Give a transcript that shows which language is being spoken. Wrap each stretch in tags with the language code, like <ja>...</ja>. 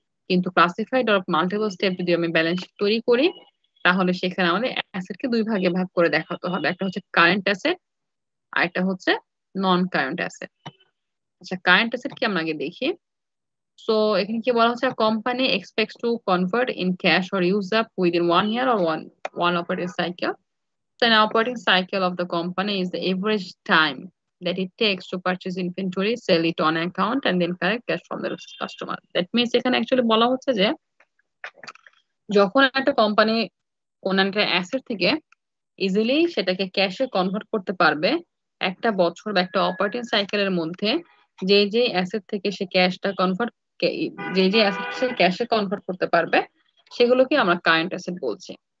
<bn>কিন্তু classified or multiple step যদি আমি ব্যালেন্স শিট তৈরি করি, তাহলে সেখানে আমাদের অ্যাসেটকে দুই ভাগে ভাগ করে দেখাতে হবে। একটা হচ্ছে কারেন্ট অ্যাসেট, আর একটা হচ্ছে নন কারেন্ট অ্যাসেট। আচ্ছা, কারেন্ট অ্যাসেট কি আমরা আগে দেখি। সো এখানে কি বলা হচ্ছে,</bn> <en>Company expects to convert in cash or use up within 1 year or one operating cycle. So an operating cycle of the company is the average time that it takes to purchase inventory, sell it on account, and then collect cash from the customer. That means</en> <bn>এখানে actually বলা হচ্ছে যে যখন একটা company কোন একটা asset থেকে easily সেটাকে ক্যাশে কনভার্ট করতে পারবে, একটা বছর বা একটা অপারেটিং সাইকেলের মধ্যে যে যে অ্যাসেট থেকে সে ক্যাশটা কনভার্ট, যে যে অ্যাসেট সে ক্যাশে কনভার্ট করতে পারবে, সেগুলোকে আমরা কারেন্ট অ্যাসেট বলছি।</bn>